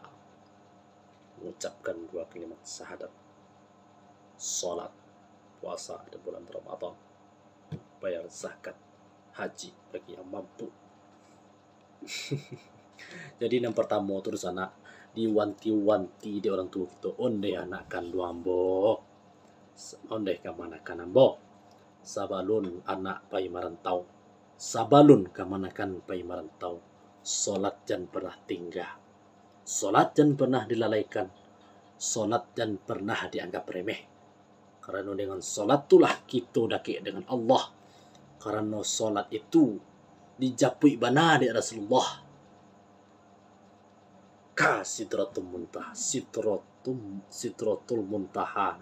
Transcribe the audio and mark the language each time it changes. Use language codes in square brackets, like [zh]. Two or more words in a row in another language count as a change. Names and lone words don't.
[id] Mengucapkan 2 kalimat syahadat, solat, puasa di bulan Ramadan, bayar zakat, haji bagi yang mampu. Jadi yang pertama itu di sana, diwanti-wanti di orang tua kita, [min] onde anak kandung ambo, onde kamanakan ambo, sabalun anak pai marantau, sabalun kamanakan pai marantau, [id] solat jangan pernah tinggal, solat jangan pernah dilalaikan, solat jangan pernah dianggap remeh. Karena dengan solat itulah kita daki dengan Allah. Karena solat itu [min] dijapui bana [id] di Rasulullah. Ka sidratul muntaha, sidratul muntaha.